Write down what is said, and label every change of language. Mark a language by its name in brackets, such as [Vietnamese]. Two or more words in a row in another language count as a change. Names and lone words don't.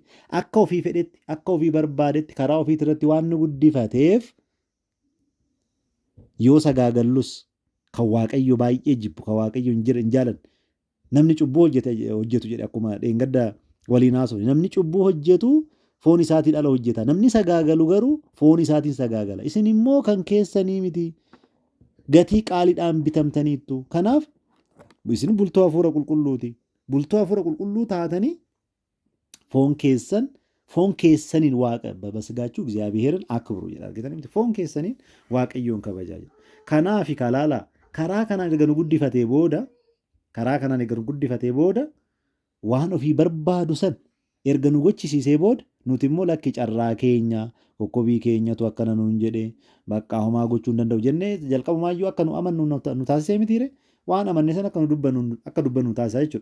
[Oromo] Akka ofii fedhetti, akka ofii barbaadetti karaa ofiit irratti waan nu guddifateef yoo sagaagallus kan waaqayyo baay'ee jibbu kan waaqayyo hin jaalanne namni cubbuu hojjetu jedhe akkuma dheengadda waliin haasofne namni cubbuu hojjetu foon isaatiin ala hojjeta namni sagaagalu garuu foon isaatiin sagaagala isin immoo kan keessanii miti gatii qaaliidhaan bitamtaniittu kanaaf isin bultoo hafuura qulqulluuti bultoo hafuura qulqulluu taatanii foon keessaniin waaqa babasgaachuu [Amharic] እግዚአብሔርን አክብሩ ይላል ጌታ ነው [Oromo] foon keessaniin waaqayyoon kabajaa kanaaf kalaala karaa kanaan erga nu guddifatee booda waan ofii barbaadu san erga nu gochisiisee booda nuti immoo lakki carraa keenya kokkobii keenyatu akkana nuun jedhe bakka homaa gochuu hin danda'u jennee jalqabumaayyuu akka nu amannu nu taasisee mitiire waan amanne san akka dubbannu taasisaa jechuudha.